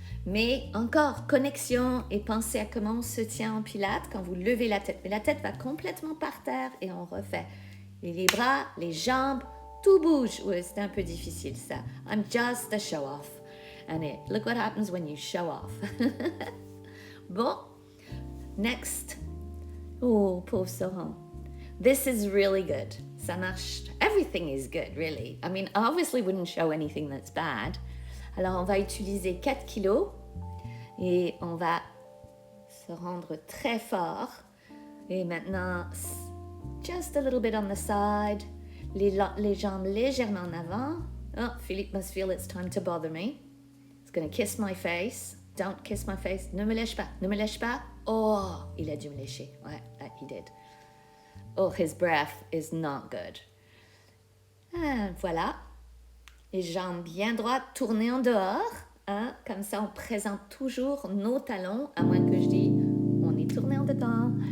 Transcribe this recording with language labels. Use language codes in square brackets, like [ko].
[fr] Mais encore, connexion et pensez à comment on se tient en pilates quand vous levez la tête. Mais la tête va complètement par terre et on refait. Et les bras, les jambes, tout bouge. Ouais, c'est un peu difficile ça. [en] I'm just a show-off. And look what happens when you show off. [fr] Bon, [en] next. [fr] Oh, pauvre Sohan. [en] This is really good. [fr] Ça marche. [en] Everything is good, really. I mean, I obviously wouldn't show anything that's bad. [fr] Alors, on va utiliser 4 kilos et on va se rendre très fort. Et maintenant, [en] just a little bit on the side. [fr] Les jambes légèrement en avant. [en] Oh, Philippe must feel it's time to bother me. He's going to kiss my face. Don't kiss my face. [fr] Ne me lèche pas. Ne me lèche pas. Oh, il a dû me lécher. Ouais, [en] he did. Oh, his breath is not good. [fr] Ah, voilà. Les jambes bien droites, tournées en dehors. Hein? Comme ça, on présente toujours nos talons, à moins que je dise, on est tourné en dedans.